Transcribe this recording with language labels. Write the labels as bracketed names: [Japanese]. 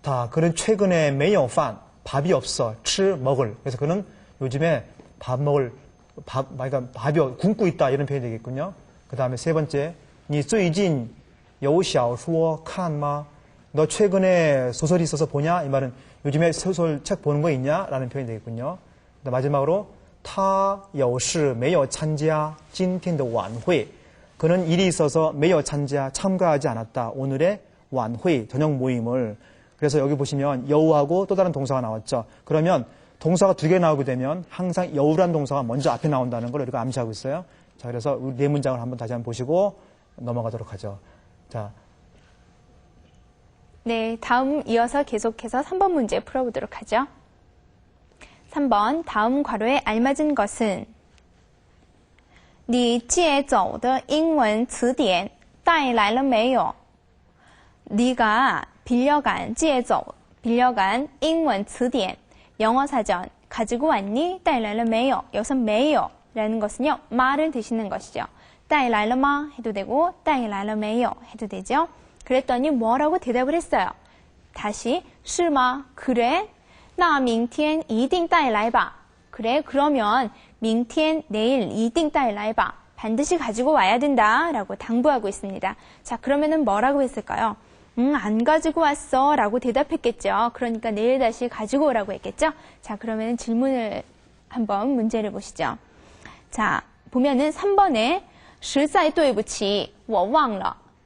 [Korean] 그는 최근에 [Chinese] 没有饭. [Korean] 밥이 없어. [Chinese] 吃 [Korean] 먹을. 그래서 그는 요즘에 그러니까 밥이 굶고 있다. 이런 표현이 되겠군요. 그 다음에 세 번째, [Chinese] 你最近有小说看吗? [Korean] 너 최근에 소설이 있어서 보냐? 이 말은 요즘에 소설책 보는 거 있냐? 라는 표현이 되겠군요. 마지막으로 [Chinese] 他有事没有参加今天的晚会. [Korean] 그는 일이 있어서 [Chinese] 没有参加 [Korean] 참가하지 않았다. 오늘의晚会 저녁 모임을. 그래서 여기 보시면 여우하고 또 다른 동사가 나왔죠. 그러면 동사가 두 개 나오게 되면 항상 여우란 동사가 먼저 앞에 나온다는 걸 우리가 암시하고 있어요. 자, 그래서 우리 네 문장을 다시 한번 보시고 넘어가도록 하죠. 자. 네, 다음 이어서 계속해서 3번 문제 풀어보도록 하죠. 3번 다음 괄호에 알맞은 것은 [Chinese] 你借走的英文词典带来了没有? [Korean] 네가 빌려간 [Chinese] 借走 [Korean] 빌려간 [Chinese] 英文词典 [Korean] 영어 사전 가지고 왔니? [Chinese] 带来了没有? [Korean] 여기서 没有 라는 것은요, 말을 드시는 것이죠. [Chinese] 带来了吗? [Korean] 해도 되고 [Chinese] 带来了没有? [Korean] 해도 되죠. 그랬더니 뭐라고 대답을 했어요? 다시 [Chinese] 是吗? [Korean] 그래? [Chinese] 那明天一定带来吧. [Korean] 그래, 그러면 明天 내일 [Chinese] 一定带来吧. [Korean] 반드시 가지고 와야 된다 라고 당부하고 있습니다. 자, 그러면은 뭐라고 했을까요? 안 가지고 왔어 라고 대답했겠죠. 그러니까 내일 다시 가지고 오라고 했겠죠. 자, 그러면 질문을 한번 문제를 보시죠. 자, 보면은 3번에 [Chinese] 实在对不起我忘了.